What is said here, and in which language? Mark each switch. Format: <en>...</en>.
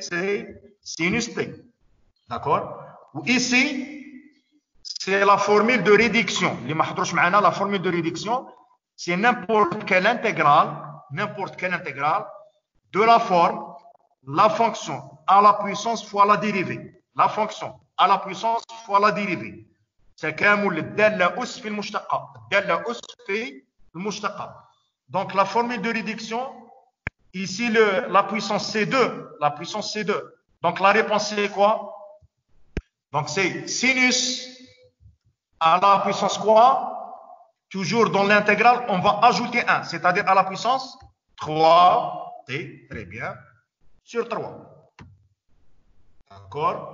<fr>C'est sinus t. D'accord? Ou ici, c'est la formule de réduction. La formule de réduction, c'est n'importe quelle intégrale de la forme, la fonction à la puissance fois la dérivée. La fonction à la puissance fois la dérivée.</fr> <ar>تكامل الدالة أس في المشتقة. الدالة أس في المشتقة.</ar> <fr>Donc la formule de réduction, ici la puissance C2. La puissance C2. Donc la réponse c'est quoi? Donc c'est sinus à la puissance quoi? Toujours dans l'intégrale, on va ajouter 1, c'est-à-dire à la puissance 3t, très bien, sur 3. D'accord?</fr>